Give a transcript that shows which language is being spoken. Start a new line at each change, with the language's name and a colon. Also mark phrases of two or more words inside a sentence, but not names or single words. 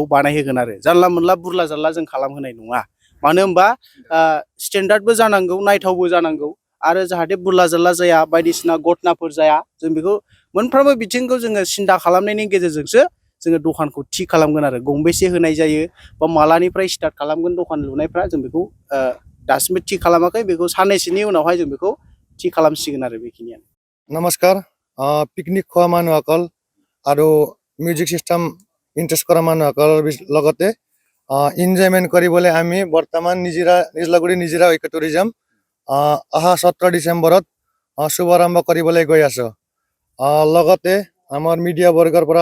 Bodo: बानायहोगोन आरो जानला मोनला बुरला जारला जों खालामहोनाय नङा मानो होनबा स्टेन्डार्डबो जानांगौ नायथावबो जानांगौ आरो जाहाथे बुरला जारला जाया बायदिसिना घटनाफोर जाया जों बेखौ मोनफ्रोमबो बिथिंखौ जोङो सिन्था खालामनायनि गेजेरजोंसो जोङो दखानखौ थि खालामगोन आरो गंबेसे होनाय जायो बा मालानिफ्राय स्टार्ट खालामगोन दखान लुनायफ्रा जों बेखौ दासिमबो थि खालामाखै बेखौ साननैसोनि उनावहाय जों बेखौ थि खालामसिगोन आरो बेखिनियानो
Assamese: नमस्कार पिकनिक खোৱা মানুহসকল আৰু
English: music system
Assamese: ইণ্টাৰেষ্ট কৰা মানুহসকলৰ লগতে ইনজয়মেণ্ট কৰিবলৈ আমি বৰ্তমান নিজলাগুৰি নিজৰা ঐক্য টুৰিজম অহা 17 ডিচেম্বৰত শুভাৰম্ভ কৰিবলৈ গৈ আছোঁ লগতে আমাৰ মিডিয়া বৰ্গৰ পৰা